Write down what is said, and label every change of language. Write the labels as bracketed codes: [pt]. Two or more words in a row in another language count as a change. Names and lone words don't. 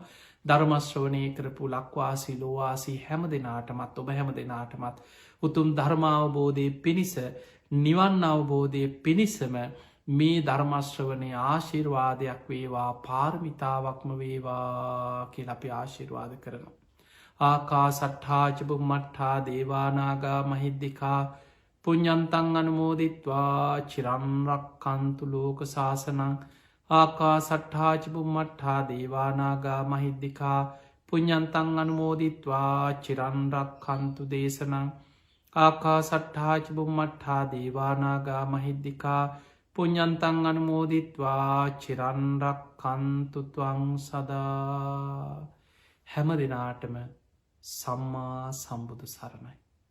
[si] ධර්මශ්‍රවනය කරපු ලක්වාසි ලෝවාසී හැම දෙනාටමත් ඔබ හැම දෙනාටමත් උතුම් ධර්මාවබෝධය පිණිස නිවන් අවබෝධය පිණිසම මේ ධර්මශ්‍රවනය ආශිර්වාදයක් වේවා පාර්මිතාවක්ම වේවා කියල අපි ආශිර්වාද කරනවා. [pi] ආකා සට්හාචපු මට්හා දේවානාගා මහිද්දිකා පුඤ්ඤන්තං අනුමෝදිත්වා චිරන්රක්කන්තු ලෝක ශාසනං ආකා සට්හාචපු මට්හා දේවානාගා මහිද්දිකා පුඤ්ඤන්තං අනුමෝදිත්වා චිරන්රක්කන්තු දේශනං ආකා සට්හාචපු මට්හා දේවානාගා මහිද්දිකා පුඤ්ඤන්තං අනුමෝදිත්වා චිරන්රක්කන්තු ත්වං සදා. [si] හැම දෙනාටම සම්මා සම්බුදු සරණයි.